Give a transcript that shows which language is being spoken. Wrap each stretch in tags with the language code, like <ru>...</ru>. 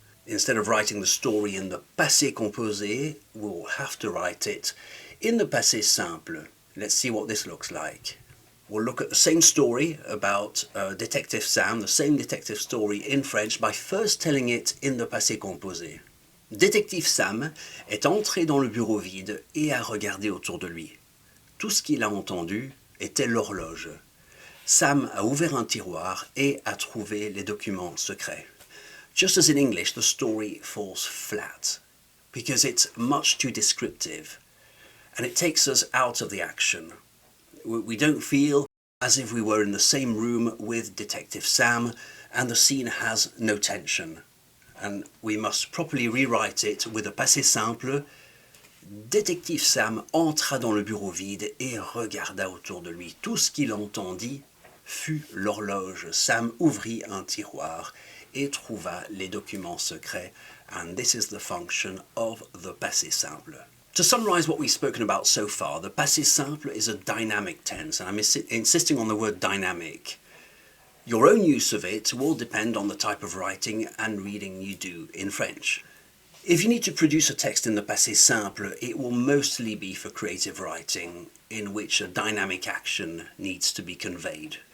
<en>Instead of writing the story in the passé composé, we'll have to write it In the passé simple, let's see what this looks like. We'll look at the same story about Detective Sam, the same detective story in French, by first telling it in the passé composé.</en> <fr>Détective Sam est entré dans le bureau vide et a regardé autour de lui. Tout ce qu'il a entendu était l'horloge. Sam a ouvert un tiroir et a trouvé les documents secrets.</fr> <en>Just as in English, the story falls flat because it's much too descriptive and it takes us out of the action. We don't feel as if we were in the same room with Detective Sam, and the scene has no tension. And we must properly rewrite it with a passé simple.</en> <fr>Détective Sam entra dans le bureau vide et regarda autour de lui. Tout ce qu'il entendit fut l'horloge. Sam ouvrit un tiroir et trouva les documents secrets.</fr> <en>And this is the function of the passé simple. To summarize what we've spoken about so far, the passé simple is a dynamic tense, and I'm insisting on the word dynamic. Your own use of it will depend on the type of writing and reading you do in French. If you need to produce a text in the passé simple, it will mostly be for creative writing in which a dynamic action needs to be conveyed.</en>